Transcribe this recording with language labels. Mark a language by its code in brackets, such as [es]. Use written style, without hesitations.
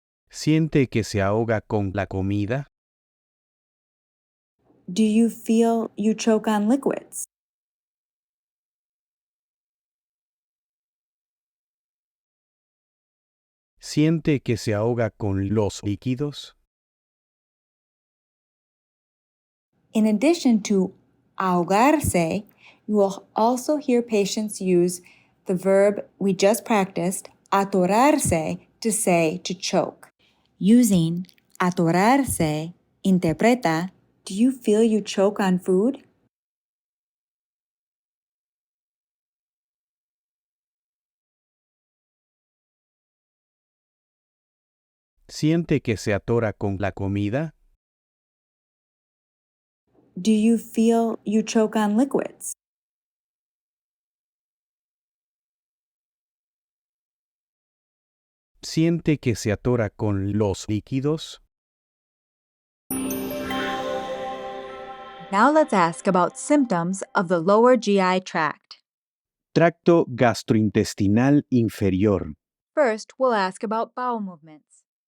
[es] ¿Siente que se ahoga con la comida? [en] Do you feel you choke on liquids? [es] ¿Siente que se ahoga con los líquidos? [en] In addition to ahogarse, you will also hear patients use the verb we just practiced, atorarse, to say to choke. Using atorarse, interpreta, do you feel you choke on food? [es] ¿Siente que se atora con la comida? [en] Do you feel you choke on liquids? [es] ¿Siente que se atora con los líquidos? [en] Now let's ask about symptoms of the lower GI tract. [es] Tracto gastrointestinal inferior. [en] First, we'll ask about bowel movements.